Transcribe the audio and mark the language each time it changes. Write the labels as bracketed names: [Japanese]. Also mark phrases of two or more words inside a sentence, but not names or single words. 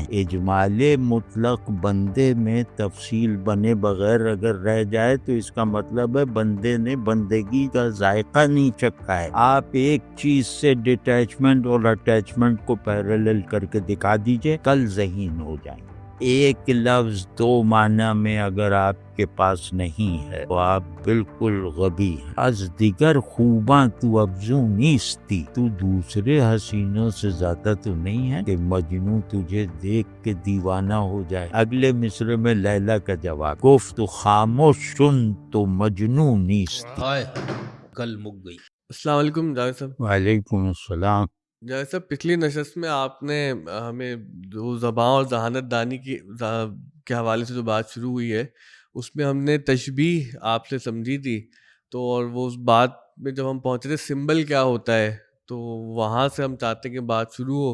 [Urdu] اجمال مطلق بندے میں تفصیل بنے بغیر اگر رہ جائے تو اس کا مطلب ہے بندے نے بندگی کا ذائقہ نہیں چکھا ہے. آپ ایک چیز سے ڈیٹیچمنٹ اور اٹیچمنٹ کو پیرالل کر کے دکھا دیجئے، کل ذہین ہو جائیں. ایک لفظ دو معنی میں اگر آپ کے پاس نہیں ہے تو آپ بالکل غبی ہیں. [Persian] از دیگر خوباں تو افزوں نیستی، [Urdu] تو دوسرے حسینوں سے زیادہ تو نہیں ہے کہ مجنوں تجھے دیکھ کے دیوانہ ہو جائے. اگلے مصرعے میں لیلا کا جواب، [Persian] گفت تو خاموش سن تو مجنوں نیستی. [Punjabi] کل مک گئی. [Urdu] السلام علیکم جاوید صاحب. وعلیکم السلام. جاوید صاحب، پچھلی نشست میں آپ نے ہمیں جو زبان اور ذہانت دانی کے حوالے سے جو بات شروع ہوئی ہے اس میں ہم نے تشبیہ آپ سے سمجھی تھی. تو اور وہ اس بات میں جب ہم پہنچے تھے سمبل کیا ہوتا ہے، تو وہاں سے ہم چاہتے ہیں کہ بات شروع ہو.